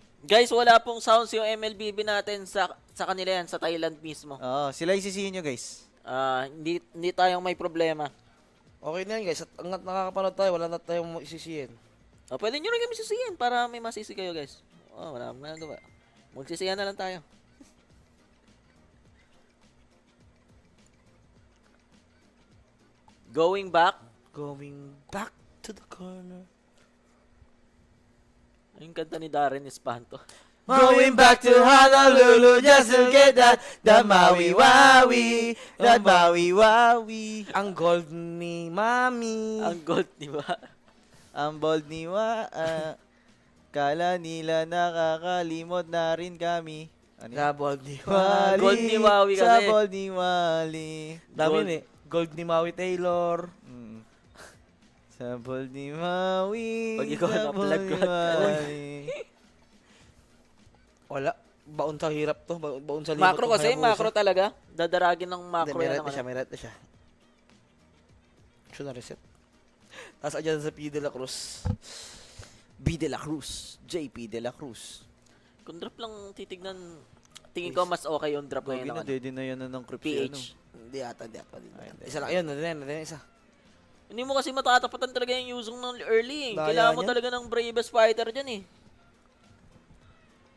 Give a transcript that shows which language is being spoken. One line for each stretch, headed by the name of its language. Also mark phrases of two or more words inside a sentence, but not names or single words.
Filipino: Guys, wala pong sounds yung MLBB natin sa kanila yan, sa Thailand mismo. Sila isisihin nyo guys. Hindi tayong may problema. Okay na yan guys, at angat nakakapanood tayo, wala na tayong isisihin. Pwede nyo rin kami sisihin para may masisi kayo guys. Wala akong nagawa. Magsisihan na lang tayo.
English: Going back to the corner.
Filipino: Yung kanta ni Darren Espanto.
English: Going back to Honolulu just to get that Maui-Waui, that Maui-Waui.
Filipino: Ang gold ni Mami. Ang gold ni ba? Ang bold ni kala nila nakakalimot na rin kami. Sa bold ni Wally. Gold ni Maui kasi. Sa bold ni Wally. Dami eh. Gold ni Maui Taylor. Sa bold ni Maui. Pag ikaw na-plug ko. Wala. Baon sa hirap to. Baon sa limot. Macro kasi. Macro talaga. Dadaragin ng macro. May red na siya. Siya na reset. Tapos adyan sa P. De La Cruz. B. De La Cruz. JP De La Cruz. Kung drop lang titignan, tingin ko mas okay yung drop na yun. Hindi na yan ng crypto. PH. Hindi ata. Isa lang. Ayun. Isa. Hindi mo kasi matatapatan talaga yung Yuzong ng early. Kailangan mo talaga ng
English: bravest fighter
Filipino: dyan eh.